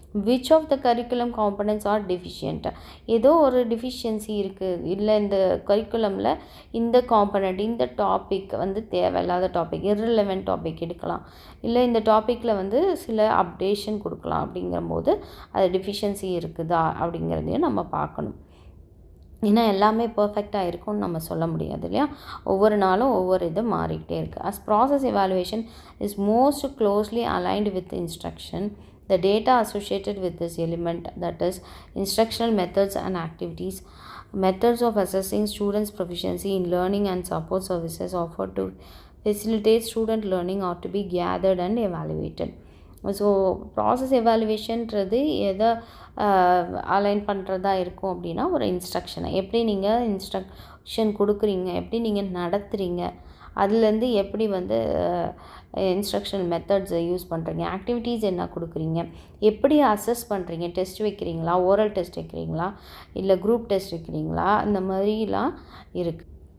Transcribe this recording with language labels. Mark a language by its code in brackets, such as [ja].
[en] which of the curriculum components are deficient, [ta] ஏதோ ஒரு deficiency இருக்குது, இல்லை இந்த கரிக்குலமில் இந்த காம்பனண்ட் இந்த டாபிக் வந்து தேவையில்லாத டாபிக், இர்ரிலவெண்ட் டாபிக் எடுக்கலாம், இல்லை இந்த டாப்பிக்கில் வந்து சில அப்டேஷன் கொடுக்கலாம். அப்படிங்கும்போது அது டிஃபிஷியன்சி இருக்குதா அப்படிங்கிறதையும் நம்ம பார்க்கணும். ஏன்னா எல்லாமே பர்ஃபெக்டாக இருக்கும்னு நம்ம சொல்ல முடியாது இல்லையா. ஒவ்வொரு நாளும் ஒவ்வொரு இது மாறிக்கிட்டே இருக்குது. [en] As process evaluation is most closely aligned with instruction. The data associated with this element, that is instructional methods and activities, methods of assessing students' proficiency in learning and support services offered to facilitate student learning ought to be gathered and evaluated. [ta] So process எவாலுவேஷன்றது எதை align பண்ணுறதா இருக்கும் அப்படின்னா, ஒரு இன்ஸ்ட்ரக்ஷனை எப்படி நீங்கள் instruction கொடுக்குறீங்க, எப்படி நீங்கள் நடத்துகிறீங்க, அதுலேருந்து எப்படி வந்து இன்ஸ்ட்ரக்ஷனல் மெத்தட்ஸை யூஸ் பண்ணுறீங்க, ஆக்டிவிட்டீஸ் என்ன கொடுக்குறீங்க, எப்படி அசஸ் பண்ணுறீங்க, டெஸ்ட் வைக்கிறீங்களா, ஓரல் டெஸ்ட் வைக்கிறீங்களா, இல்லை குரூப் டெஸ்ட் வைக்கிறீங்களா, இந்த மாதிரிலாம் இருக்குது.